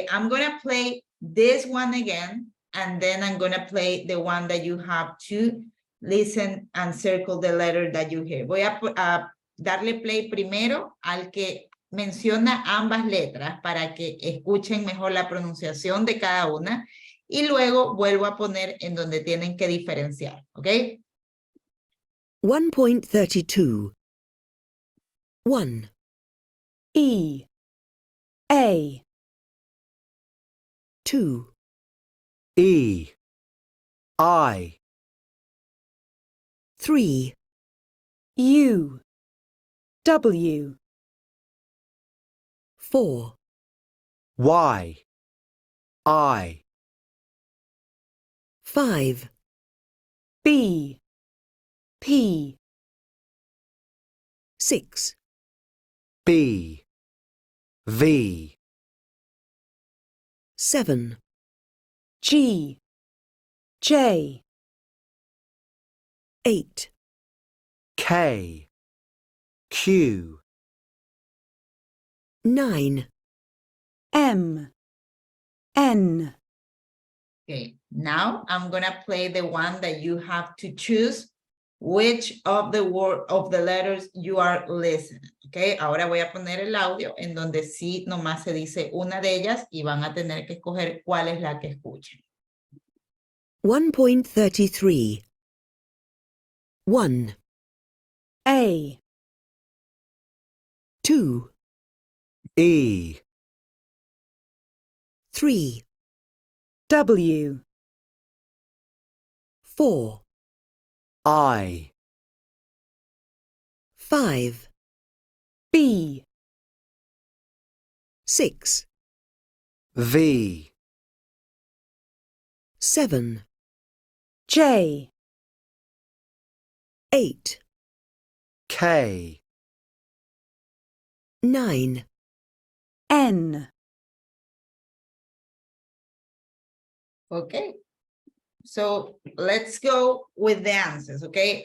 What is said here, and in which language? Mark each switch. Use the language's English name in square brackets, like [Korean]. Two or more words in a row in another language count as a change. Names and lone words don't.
[English] I'm gonna play this one again, and then I'm gonna play the one that you have to listen and circle the letter that you hear. [Spanish] Voy a darle play primero al que menciona ambas letras para que escuchen mejor la pronunciación de cada una y luego vuelvo a poner en donde tienen que diferenciar, ¿ok? [English] 1.32. 1. E. A. 2. E. I. 3. U. W. 4. Y. I. 5. B. P. 6. B. V. 7. G. J. 8. K. Q. 9. M. N. Okay, now I'm gonna play the one that you have to choose which of the letters you are listening. [Spanish] Okay, ahora voy a poner el audio en donde sí nomás se dice una de ellas y van a tener que escoger cuál es la que escuchen. [English] 1.33. 1. A. 2. E. 3. W. 4. I. 5. B. 6. V. 7. J. 8. K. 9. N. Okay, so let's go with the answers, okay?